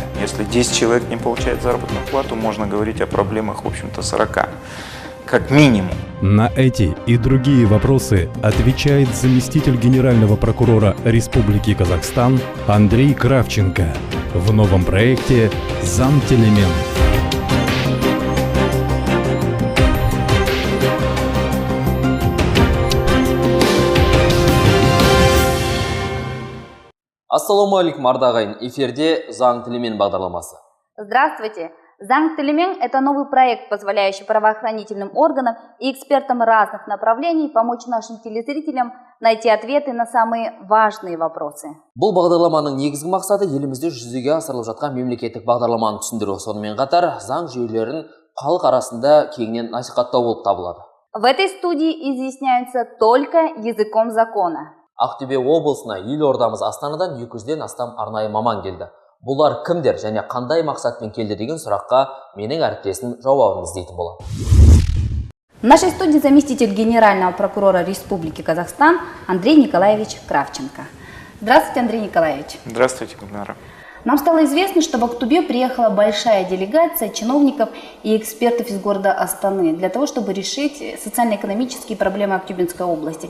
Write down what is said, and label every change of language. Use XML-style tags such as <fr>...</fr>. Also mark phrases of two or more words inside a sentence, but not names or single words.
<ru>Если 10 человек не получает заработную плату, можно говорить о проблемах, в общем-то, 40, как минимум. На эти и другие вопросы отвечает заместитель генерального прокурора Республики Казахстан Андрей Кравченко в новом проекте «Замтелемен».</ru> <kk>Ассалаумалейкум, ардағайын. Эфирде «Заң Телемен» бағдарламасы.</kk> <ru>Здравствуйте! «Заң Телемен» – это новый проект, позволяющий правоохранительным органам и экспертам разных направлений помочь нашим телезрителям найти ответы на самые важные вопросы.</ru> <kk>Бұл бағдарламаның негізгі мақсаты елімізде жүзеге асырылып жатқан мемлекеттік бағдарламаны түсіндіру, сонымен қатар заң жүйелерін халық арасында кеңінен насихаттау болып табылады.</kk> <ru>В этой студии изъясняются только языком закона.</ru> <kk>Ақтөбе облысына елордамыз Астанадан 200-ден астам арнайы маман келді. Бұлар кімдер және қандай мақсатпен келді деген сұраққа менің әріптесім жауабын іздейтін болады.</kk> <ru>В нашей студии заместитель генерального прокурора Республики Казахстан Андрей Николаевич Кравченко. Здравствуйте, Андрей Николаевич. Здравствуйте, Гульнара. Нам стало известно, что в Актубе приехала большая делегация чиновников и экспертов из города Астаны для того, чтобы решить социально-экономические проблемы Актюбинской области.</ru>